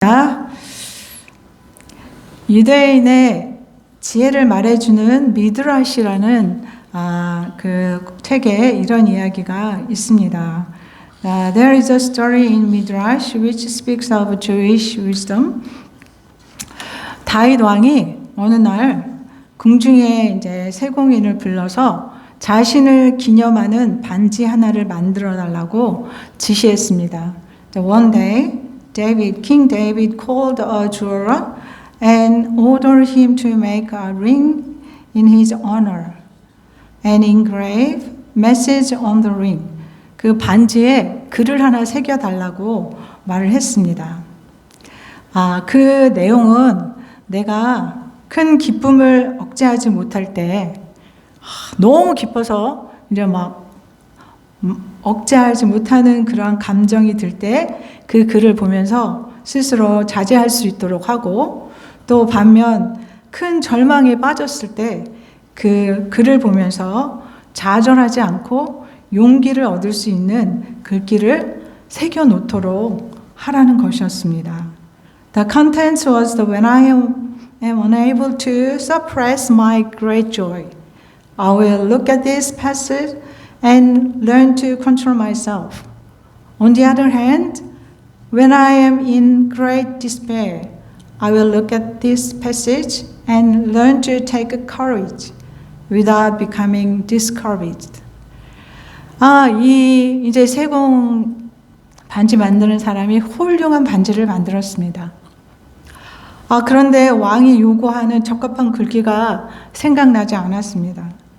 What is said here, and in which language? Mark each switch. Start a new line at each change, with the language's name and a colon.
Korean: 자, 유대인의 지혜를 말해주는 미드라시라는 그 책에 이런 이야기가 있습니다.
English: There is a story in Midrash which speaks of Jewish wisdom.
Korean: 다윗 왕이 어느 날 궁중에 이제 세공인을 불러서 자신을 기념하는 반지 하나를 만들어 달라고 지시했습니다.
English: One day, King David called a jeweler and ordered him to make a ring in his honor and engrave message on the ring.
Korean: 그 반지에 글을 하나 새겨 달라고 말을 했습니다. 그 내용은 내가 큰 기쁨을 억제하지 못할 때 너무 기뻐서 이제 막 억제하지 못하는 그러한 감정이 들 때 그 글을 보면서 스스로 자제할 수 있도록 하고, 또 반면 큰 절망에 빠졌을 때 그 글을 보면서 좌절하지 않고 용기를 얻을 수 있는 글귀를 새겨 놓도록 하라는 것이었습니다.
English: The content was that when I am unable to suppress my great joy, I will look at this passage and learn to control myself. On the other hand, when I am in great despair, I will look at this passage and learn to take courage without becoming discouraged.
Korean: 이제 세공 반지 만드는 사람이 훌륭한 반지를 만들었습니다. 그런데 왕이 요구하는 적합한 글귀가 생각나지 않았습니다.